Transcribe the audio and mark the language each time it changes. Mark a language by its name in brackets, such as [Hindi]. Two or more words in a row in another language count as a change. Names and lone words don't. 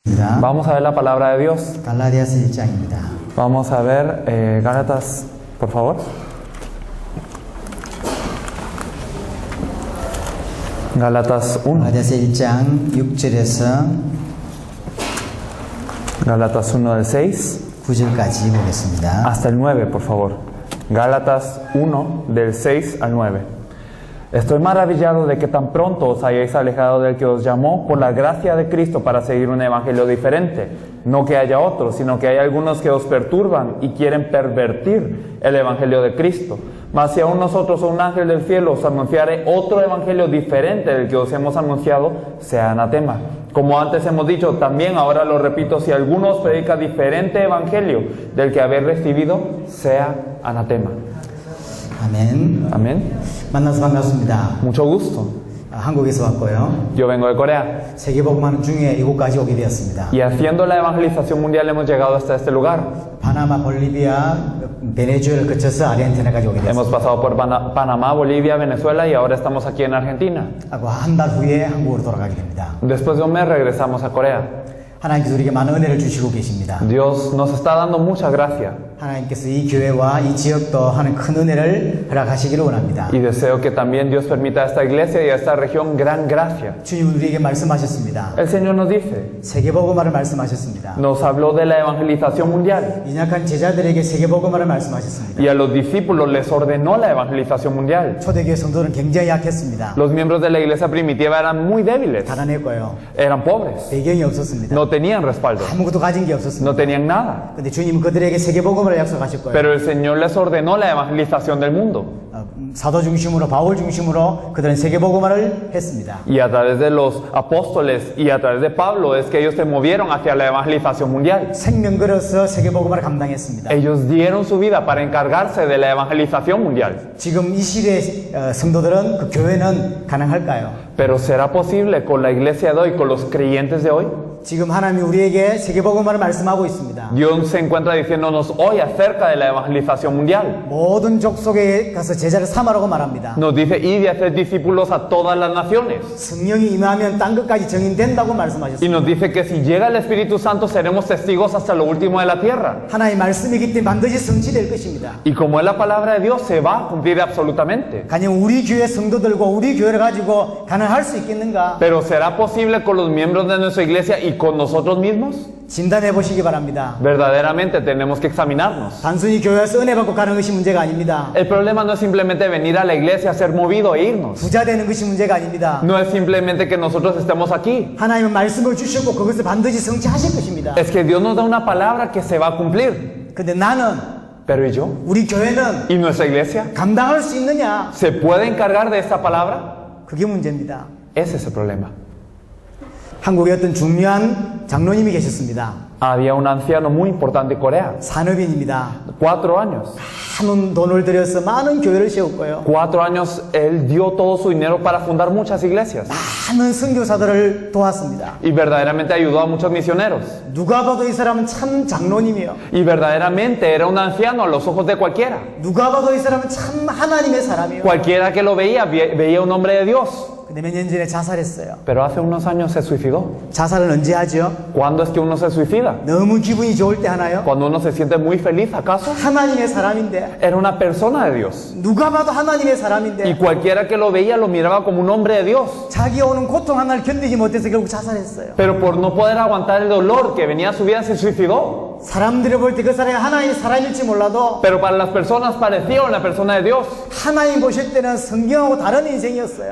[Spanish] Vamos a ver la palabra de Dios. [Korean] 갈라디아서 1장입니다. [Spanish] Vamos a ver Gálatas, por favor. Gálatas 1. [Korean] 갈라디아서 1장 6절에서 [Spanish] Gálatas 1 del 6 [Korean] 9절까지 보겠습니다. [Spanish] hasta el 9, por favor. Gálatas 1 del 6 al 9. Estoy maravillado de que tan pronto os hayáis alejado del que os llamó por la gracia de Cristo para seguir un evangelio diferente. No que haya otro, sino que hay algunos que os perturban y quieren pervertir el evangelio de Cristo. Mas si aún nosotros o un ángel del cielo os anunciare otro evangelio diferente del que os hemos anunciado, sea anatema. Como antes hemos dicho, también ahora lo repito, si alguno os predica diferente evangelio del que habéis recibido, sea anatema. [Korean] 아멘. [Spanish] Amén. [Korean] 만나서 반갑습니다. [Spanish] Mucho gusto. [Korean] 한국에서 왔고요. [Spanish] Yo vengo de Corea. [Korean] 세계복음하는 중에 이곳까지 오게 되었습니다. [Spanish] Y haciendo la evangelización mundial hemos llegado hasta este lugar. [Korean] 파나마, 볼리비아, 베네수엘을 거쳐서 아르헨티나까지 오게 [Spanish] Hemos [Korean] 되었습니다. [Spanish] pasado por Panamá, Bolivia, Venezuela y ahora estamos aquí en Argentina. [Korean] 하고 한 달 후에 한국으로 돌아가게 됩니다. [Spanish] Después de un mes regresamos a Corea. [Korean] 하나님께서 우리에게 많은 은혜를 주시고 계십니다. [Spanish] Dios nos está dando mucha gracia [Korean] 하나님께서 이 교회와 이 지역도 하는 큰 은혜를 허락하시기를 원합니다. [Spanish] y deseo que también Dios permita a esta iglesia y a esta región gran gracia. [Korean] 주님 우리에게 말씀하셨습니다. [Spanish] El Señor nos dice, [Korean] 세계복음화를 말씀하셨습니다. [Spanish] nos habló de la evangelización mundial [Korean] 연약한 제자들에게 세계복음화를 말씀하셨습니다. [Spanish] y a los discípulos les ordenó la evangelización mundial. [Korean] 초대교회 성도는 굉장히 약했습니다. [Spanish] Los miembros de la iglesia primitiva eran muy débiles, [Korean] 가난했고요. [Spanish] eran pobres, [Korean] 배경이 없었습니다. [Spanish] no tenían respaldo, [Korean] 아무것도 가진 게 없었습니다. [Spanish] no tenían nada. [Korean] 근데 주님은 그들에게 세계복음을 약속하셨고요. [Spanish] Pero el Señor les ordenó la evangelización del mundo. [Korean] 사도 중심으로 바울 중심으로 그들은 세계복음화를 했습니다. [Spanish] Y a través de los apóstoles y a través de Pablo es que ellos se movieron hacia la evangelización mundial. [Korean] 생명 걸어서 세계복음화를 감당했습니다. [Spanish] Ellos dieron su vida para encargarse de la evangelización mundial. [Korean] 지금 이 시대의 성도들은 그 교회는 가능할까요? [Spanish] Pero ¿será posible con la iglesia de hoy, con los creyentes de hoy? [Korean] 지금 하나님이 우리에게 세계복음화를 말씀하고 있습니다. [Spanish] Dios se encuentra diciéndonos hoy acerca de la evangelización mundial. [Korean] 모든 족속에 가서 제자를 삼으라고 말합니다. [Spanish] Nos dice, id y haced discípulos a todas las naciones. [Korean] 성령이 임하면 땅 끝까지 증인된다고 [Spanish] Y [Korean] 말씀하셨습니다. [Spanish] nos dice que si llega el Espíritu Santo seremos testigos hasta lo último de la tierra. [Korean] 하나님의 말씀이기 때문에 반드시 성취될 것입니다. [Spanish] Y como es la palabra de Dios, se va a cumplir absolutamente. [Korean] 가령 우리 교회 성도들과 우리 교회를 가지고 가능할 수 있겠는가? [Spanish] Pero ¿será posible con los miembros de nuestra iglesia y con nosotros mismos? [Korean] 진단해 보시기 바랍니다. [Spanish] Verdaderamente tenemos que examinarnos. [Korean] 단순히 교회에서 은혜 받고 가는 것이 문제가 아닙니다. [Spanish] El problema no es simplemente venir a la iglesia, ser movido e irnos. [Korean] 부자 되는 것이 문제가 아닙니다. [Spanish] No es simplemente que nosotros estemos aquí. [Korean] 하나님은 말씀을 주셨고 그것을 반드시 성취하실 것입니다. [Spanish] Es que Dios nos da una palabra que se va a cumplir. [Korean] 근데 나는 [Spanish] Pero ¿y yo? [Korean] 우리 교회는 [Spanish] ¿Y nuestra iglesia? [Korean] 감당할 수 있느냐? [Spanish] ¿Se puede encargar de esta palabra? [Korean] 그게 문제입니다. [Spanish] Ese es el problema. [Korean] 한국에 어떤 중요한 장로님이 계셨습니다. [Spanish] Había un anciano muy importante en Corea, [Korean] 산업인입니다. [Spanish] 4 años. [Korean] 많은 돈을 들여서 많은 교회를 세웠고요. [Spanish] 4 años él dio todo su dinero para fundar muchas iglesias. [Korean] 많은 선교사들을 도왔습니다. [Spanish] Y verdaderamente ayudó a muchos misioneros. [Korean] 누가 봐도 이 사람은 참 장로님이요. [Spanish] Y verdaderamente era un anciano a los ojos de cualquiera. [Korean] 누가 봐도 이 사람은 참 하나님의 사람이요. [Spanish] Cualquiera que lo veía, veía un hombre de Dios. [Korean] 근데 몇 년 전에 자살했어요. [Spanish] Pero hace unos años se suicidó. [Korean] 자살은 언제 하죠? [Spanish] ¿Cuándo es que uno se suicida? [Korean] 너무 기분이 좋을 때 하나요? [Spanish] ¿Cuando uno se siente muy feliz, acaso? [Korean] 하나님의 사람인데 [Spanish] Era una persona de Dios. [Korean] 누가 봐도 하나님의 [Spanish] Y [Korean] 사람인데 [Spanish] cualquiera que lo veía lo miraba como un hombre de Dios. [Korean] 자기 오는 고통 하나를 견디지 못해서 결국 자살했어요. [Spanish] Pero por no poder aguantar el dolor que venía a su vida, se suicidó. [Korean] 사람들이 볼 때 그 사람이 하나님의 사람일지 몰라도 [Spanish] Pero para las personas parecía una persona de Dios. [Korean] 하나님 보실 때는 성경하고 다른 인생이었어요.